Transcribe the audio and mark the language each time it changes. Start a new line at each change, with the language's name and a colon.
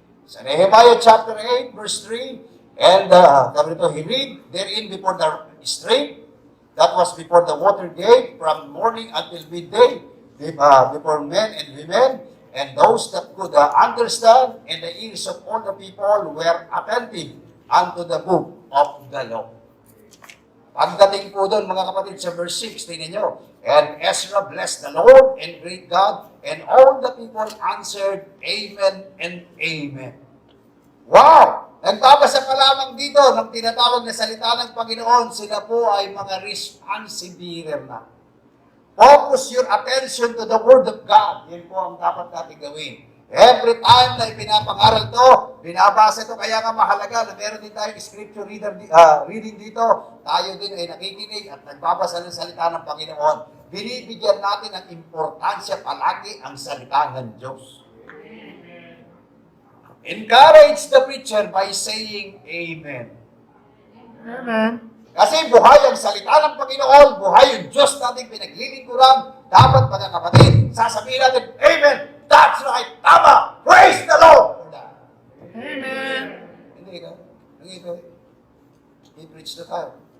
English: Sa Nehemiah chapter 8, verse 3, and he read therein before the street, that was before the water gate, from morning until midday, before men and women, and those that could understand, and the ears of all the people were attentive unto the book of the law.
Filipino: Pagdating po doon, mga kapatid, sa verse 6, tingnan nyo.
English: And Ezra blessed the Lord and great God, and all the people answered, Amen and Amen. Wow!
Filipino: Nagbabasa ka lamang dito ng tinatawag na salita ng Panginoon, sila po ay mga
English: responsive hearer
Filipino: na.
English: Focus your attention to the Word of God.
Filipino: Yan po ang dapat natin gawin.
English: Every time
Filipino: na ipinapangaral to, binabasa to, kaya nga mahalaga na meron din tayong
English: scripture reading
Filipino: dito. Tayo din ay nakikinig at nagbabasa ng salita ng Panginoon. Binibigyan natin ng importansya palagi ang salita ng Diyos.
English: Encourage the preacher by saying Amen. Amen.
Filipino: Kasi buhay ang salita ng Panginoon, buhay yung Diyos nating pinaglilingkuran. Dapat mga kapatid, sasabihin natin, Amen!
English: That's right!
Filipino: Tama!
English: Praise the Lord! Amen.
Filipino: Hindi ka. I-preach na tayo.